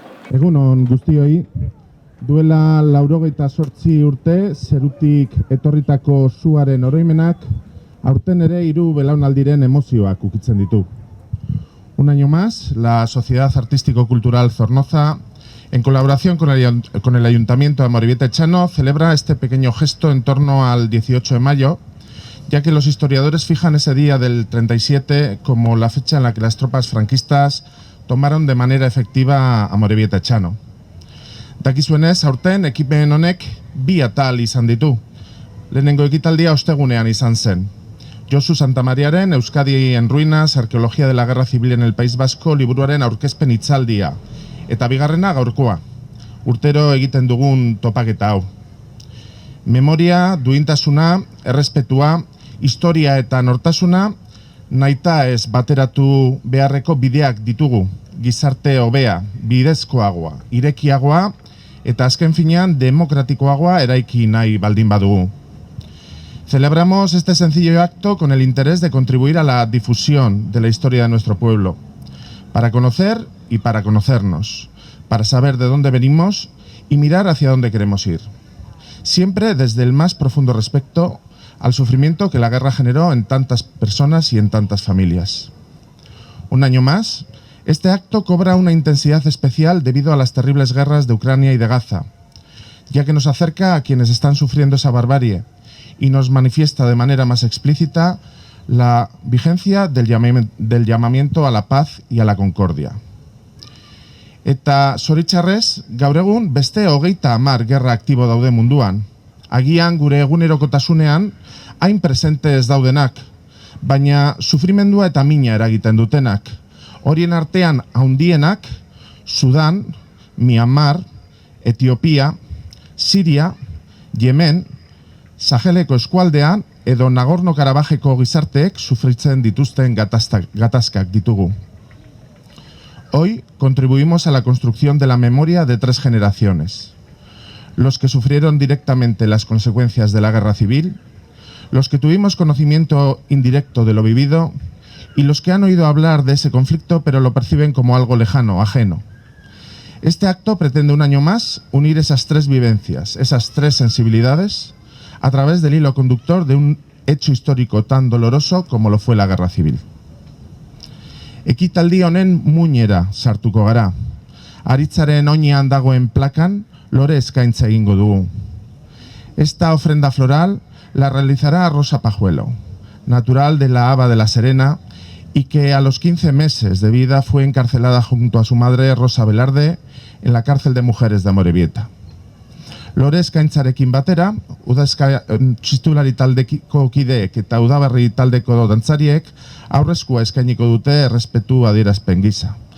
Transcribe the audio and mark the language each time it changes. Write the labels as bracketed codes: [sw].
[eu] Egunon guztioi, duela 98 urte zerutik etorritako suaren oroimenak aurten ere 3 belaunaldiren emozioak ukitzen ditu. [es] Un año más, la Sociedad Artístico-Cultural Zornoza, en colaboración con el Ayuntamiento de Amorebieta Etxano, celebra este pequeño gesto en torno al 18 de mayo, ya que los historiadores fijan ese día del 37 como la fecha en la que las tropas franquistas tomaron de manera efectiva Amorebieta Etxano. [eu] Dakizuenez, aurten ekipen honek 2 atal izan ditu. Lehenengo ekitaldia ostegunean izan zen. Josu Santamariaren Euskadi en Ruinas, Arqueología de la Guerra Civil en el País Vasco liburuaren aurkezpen hitzaldia. Eta bigarrena gaurkoa. Urtero egiten dugun topaketa hau. Memoria, duintasuna, errespetua, historia eta nortasuna nahita ez bateratu beharreko bideak ditugu. Gizarte hobea, bidezkoagoa, irekiagoa eta azken finean demokratikoagoa eraiki nahi baldin badugu. [es] Celebramos este sencillo acto con el interés de contribuir a la difusión de la historia de nuestro pueblo, para conocer y para conocernos, para saber de dónde venimos y mirar hacia dónde queremos ir. Siempre desde el más profundo respeto al sufrimiento que la guerra generó en tantas personas y en tantas familias. Un año más, este acto cobra una intensidad especial debido a las terribles guerras de Ucrania y de Gaza, ya que nos acerca a quienes están sufriendo esa barbarie y nos manifiesta de manera más explícita la vigencia del llamamiento a la paz y a la concordia. [eu] Eta zoritxarrez, gaur egun beste 30 gerra aktibo daude munduan. Agian gure egunerokotasunean hain presente ez daudenak, baina sufrimendua eta mina eragiten dutenak. Horien artean handienak Sudan, Myanmar, Etiopia, Siria, Yemen, Saheleko eskualdean edo Nagorno-Karabajeko gizarteek sufritzen dituzten gatazkak ditugu. [es] Hoy contribuimos a la construcción de la memoria de 3 generaciones. Los que sufrieron directamente las consecuencias de la guerra civil, los que tuvimos conocimiento indirecto de lo vivido y los que han oído hablar de ese conflicto pero lo perciben como algo lejano, ajeno. Este acto pretende un año más unir esas 3 vivencias, esas 3 sensibilidades, a través del hilo conductor de un hecho histórico tan doloroso como lo fue la guerra civil. [eu] Ekitaldi honen muinera sartuko gara. Aritzaren oinean dagoen plakan lore eskaintza egingo dugu. [es] Esta ofrenda floral la realizará Rosa Pajuelo, natural de la Aba de la Serena y que a los 15 meses de vida fue encarcelada junto a su madre Rosa Velarde en la cárcel de mujeres de Amorebieta. [eu] Lore eskaintzarekin batera, txistulari taldeko kideek eta udaberri taldeko dantzariek aurreskua eskainiko dute errespetu adierazpen gisa.